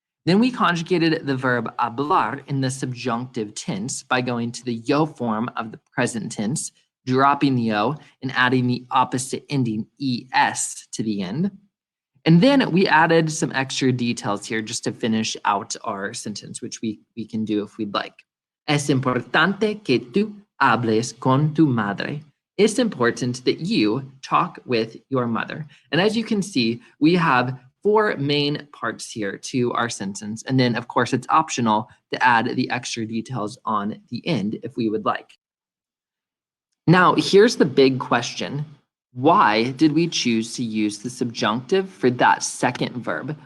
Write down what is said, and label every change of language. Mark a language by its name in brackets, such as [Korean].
[English] Then we conjugated the verb hablar in the subjunctive tense by going to the yo form of the present tense, dropping the o, and adding the opposite ending es to the end. And then we added some extra details here just to finish out our sentence, which we can do if we'd like. [Spanish] Es importante que tú hables con tu madre. [English] It's important that you talk with your mother. And as you can see, we have four main parts here to our sentence. And then, of course, it's optional to add the extra details on the end if we would like. Now, here's the big question. Why did we choose to use the subjunctive for that second verb?